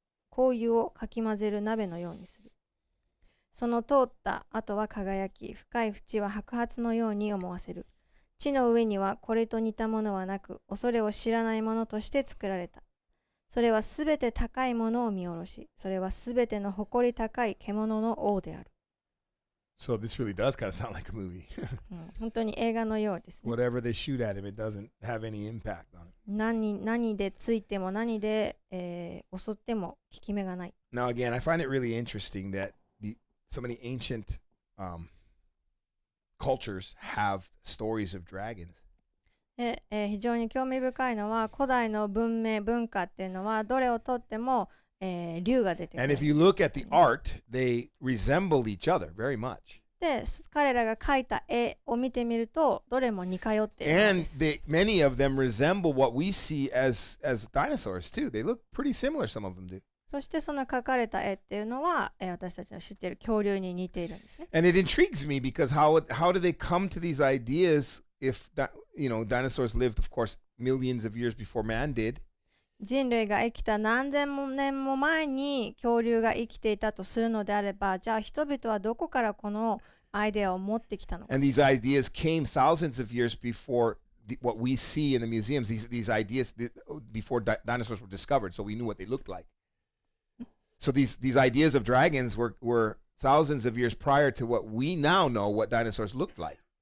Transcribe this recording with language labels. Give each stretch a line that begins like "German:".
Japanese: 香油をかき混ぜる鍋のようにする。その通った後は輝き、深い淵は白髪のように思わせる。地の上にはこれと似たものはなく、恐れを知らないものとして作られた。それはすべて高いものを見下ろし、それはすべての誇り高い獣の王である。
English: So this really does kind of sound like a movie.
Japanese: 本当に映画のようですね。
English: Whatever they shoot at him, it doesn't have any impact on him.
Japanese: 何でついても何で、襲っても効き目がない。
English: Now, again, I find it really interesting that so many ancient cultures have stories of dragons.
Japanese: 非常に興味深いのは、古代の文明文化っていうのはどれをとっても、竜が出てく
English: And if
Japanese: る。
English: you look at the art, they resemble each other very much.
Japanese: で、彼らが描いた絵を見てみると、どれも似通っているの
English: And
Japanese: です。
English: many of them resemble what we see as dinosaurs too. They look pretty similar, some of them do.
Japanese: そしてその描かれた絵っていうのは、私たちの知っている恐竜に似ているんですね。
English: And it intrigues me because how do they come to these ideas if dinosaurs lived, of course, millions of years before man did?
Japanese: 人類が生きた何千年も前に恐竜が生きていたとするのであれば、じゃあ人々はどこからこのアイデアを持ってきたのか。
English: And these ideas came thousands of years before what we see in the museums. These ideas before dinosaurs were discovered, so we knew what they looked like. So these ideas of dragons were thousands of years prior to what we now know what dinosaurs looked like.